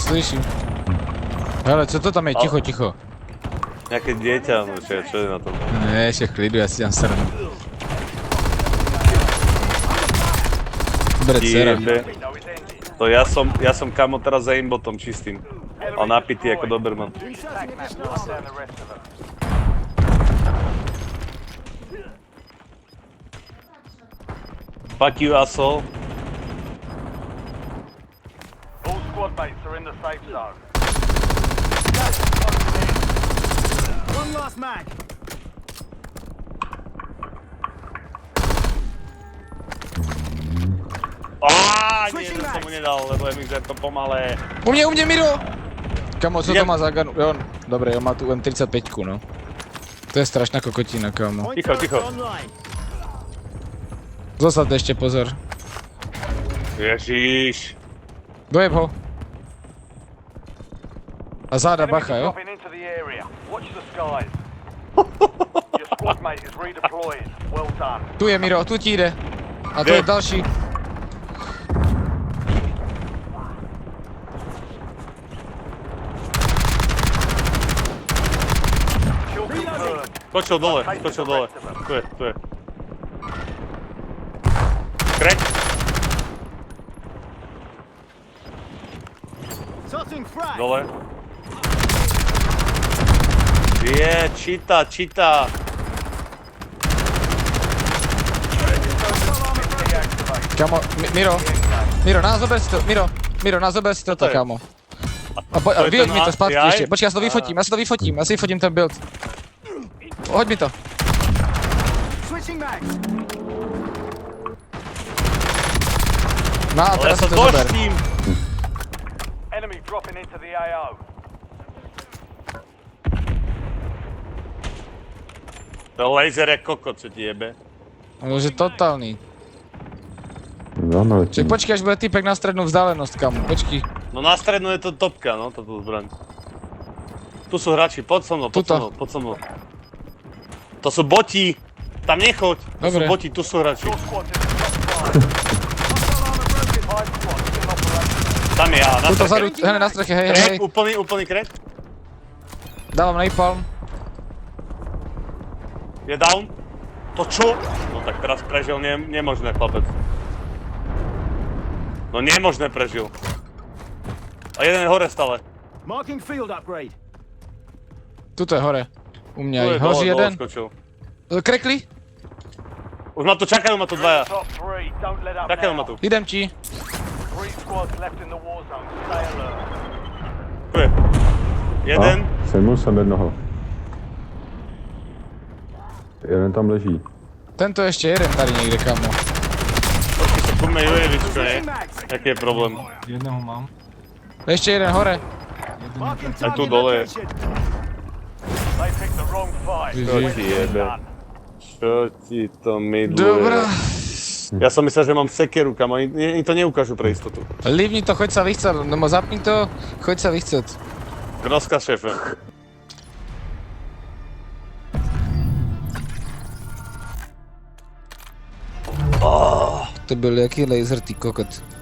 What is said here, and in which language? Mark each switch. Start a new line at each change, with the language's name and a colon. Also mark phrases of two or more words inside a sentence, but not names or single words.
Czech: slyším. Hele, co to tam je? Ticho.
Slovak: Nejaké dieťa, no čo je na tom? Ne, ešte klidu, ja si dám sranu. Dobre, dcera. Jebe. To ja som kamo teraz za aimbotom čistým. A napitý ako Doberman.
English: Attack map. Hunt down the rest of them. Fuck you, asshole. All squad mates in the safe zone. One last mag.
Slovak: Nie, že som mu nedal, lebo je mi to pomalé. U mne, Miro! Kamo, co to má za gun? Dobre, on má tu M35, no. To je strašná kokotina, kamo. Ticho. Zostať ešte, pozor. Ježiš. Dojeb ho. A záda,
English: Enemies
Slovak: bacha,
English: are
Slovak: jo?
English: dropping into the area. Watch the skies. Your squad mate is redeploying. Well done.
Slovak: Tu je Miro, tu ti ide. A to je další.
English: Kill confirmed.
Slovak: Skočil dole. Tu je. Crack.
English: Tossing frag.
Slovak: Dole. Je, číta. Kamo, Miro, názober si to, Miro, názober si toto, je? kamo. A To je vyhoď ten
Czech: mi to zpátky
Slovak: AI? ešte. Počkaj, ja si to vyfotím ten build. Hoď mi to.
English: Switching mags.
Slovak: No a Ale teraz sa si to zober. s tým.
English: Enemy dropping into the AO.
Slovak: To laser je kokot, čo ti jebe. On už je totálny. Za mnou letí. Čiže počkaj, až bude typek na strednú vzdálenosť, kamo.
Czech: Počkej.
Slovak: No na strednú je to topka, no, toto zbraň. Tu sú hráči, poď so mnou. To sú boti. Tam nechoď. To sú Dobre. boti, tu sú hráči.
English: Your squad's in the top 5. Hostile armor broken. 5 squads in operation.
Slovak: Tam je, na Tuto vzadu, streche. hej, na streche, hej. Crack, úplný crack. Dávam napalm. Je down. To čo? No tak teraz prežil, nemožné, chlapec. No nemožné prežil. A jeden je hore stále.
English: Marking field upgrade.
Slovak: Tuto je hore. U mňa Tu aj je
Czech: hoří
Slovak: dole jeden. skočil. Krekli? Už ma tu čakajú, ma tu dvaja.
English: Top 3. Don't let up
Slovak: Čakajú ma
English: now.
Slovak: tu. Idem ti.
English: 3 squads left in the war zone. Stay alert.
Slovak: Tu je. Jeden.
Czech: Sejmul jsem jednoho.
Slovak: Jeden tam leží. Tento ešte jeden tady niekde, kamo. Počkej sa, poďme Jujevičko, ne?
English: Switching mags.
Slovak: Aký je problém? Jedného mám. Ešte jeden hore.
English: Marking
Slovak: Aj tu
English: target
Slovak: dole.
English: location. They picked the wrong fight. GG. Well
Slovak: Jebe.
English: done.
Slovak: Čo ti to mydluje? Dobrá. Ja som myslel, že mám sekeru, kam oni to neukážu pre istotu. Livni to, choď sa vychcať, no zapni to, choď sa vychcať. Rozkaz, šéfe.
Czech: To byl jaký laser, ty kokot.